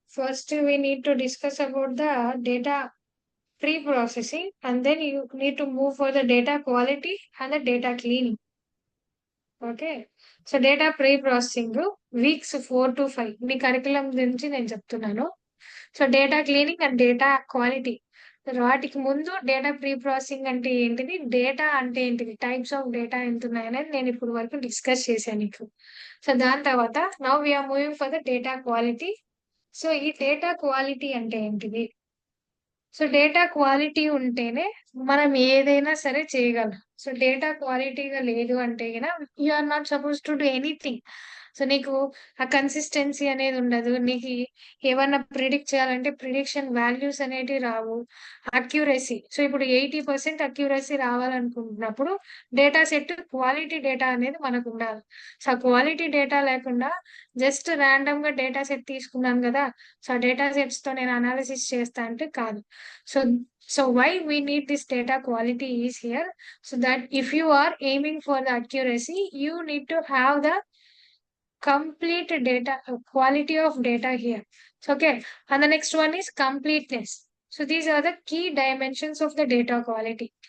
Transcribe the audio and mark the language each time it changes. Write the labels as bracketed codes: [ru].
[en] First we need to discuss about the data pre-processing and then you need to move for the data quality and the data cleaning. Okay. [te] So data pre processing weeks 4 to 5 మీ curriculum గురించి నేను చెప్తున్నాను. So data cleaning and data quality. వాటికి ముందు data pre processing అంటే ఏంటిది, data అంటే ఏంటిది, types of data ఎంత ఉన్నాయనేది నేను ఇప్పుడు వరకు డిస్కస్ చేశాను నీకు. సో దాని తర్వాత [en] Now we are moving for the data quality. [te] So ఈ డేటా క్వాలిటీ అంటే ఏంటిది? సో డేటా క్వాలిటీ ఉంటేనే మనం ఏదైనా సరే చేయగలం. సో డేటా క్వాలిటీగా లేదు అంటే గన [en] You are not suppose to do anything. [te] So నీకు ఆ కన్సిస్టెన్సీ అనేది ఉండదు. నీకు ఏమన్నా ప్రిడిక్ట్ చేయాలంటే ప్రిడిక్షన్ వాల్యూస్ అనేటివి రావు. అక్యురసీ. సో ఇప్పుడు 80% accuracy రావాలనుకుంటున్నప్పుడు data set quality data అనేది మనకు ఉండాలి. సో ఆ క్వాలిటీ డేటా లేకుండా జస్ట్ ర్యాండమ్ గా డేటా సెట్ తీసుకున్నాను కదా, సో ఆ డేటా సెట్స్ తో నేను అనాలిసిస్ చేస్తా అంటే కాదు. [en] So, so why we need this data quality is here, so that if you are aiming for the accuracy, you need to have the complete data, quality of data here. So, okay. And the next one is completeness. So these are the key dimensions of the data quality.